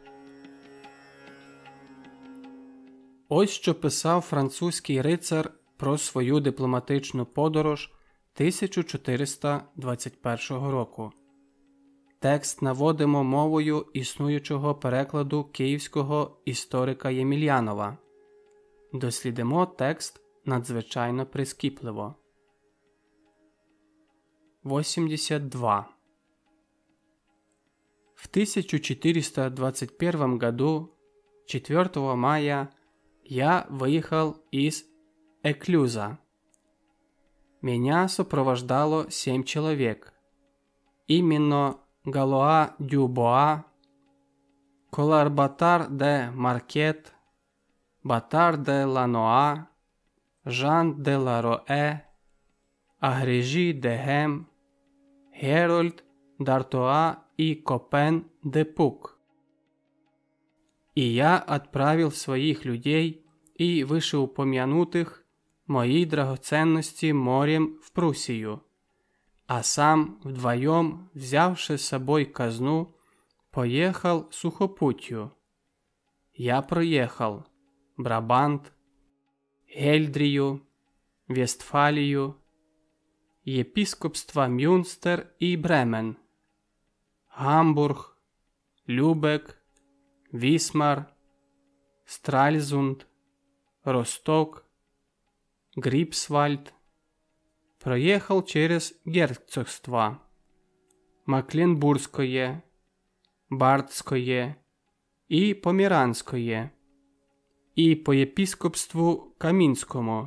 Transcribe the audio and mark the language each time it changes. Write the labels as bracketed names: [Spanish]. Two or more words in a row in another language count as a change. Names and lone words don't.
[Ukrainian] Ось що писав французький рицар про свою дипломатичну подорож 1421 року. Текст наводимо мовою існуючого перекладу київського історика Ємельянова. Дослідимо текст надзвичайно прискіпливо. 82. [Russian] В 1421 году, 4 мая, я выехал из Эклюза. Меня сопровождало 7 человек. Именно Галуа Дюбоа, Коларбатар де Маркет, Батар де Лануа, Жан де Лароэ, Агрежи де Гем, Герольд Д'Артуа и Копен де Пук. И я отправил своих людей и вышеупомянутых мои драгоценности морем в Пруссию, а сам вдвоем, взявши с собой казну, поехал сухопутью. Я проехал Брабант, Гельдрию, Вестфалию, епископства Мюнстер и Бремен, Гамбург, Любек, Висмар, Стральзунд, Росток, Грипсвальд, проехал через герцогства Макленбургское, Бардское и Померанское, и по епископству Каминскому.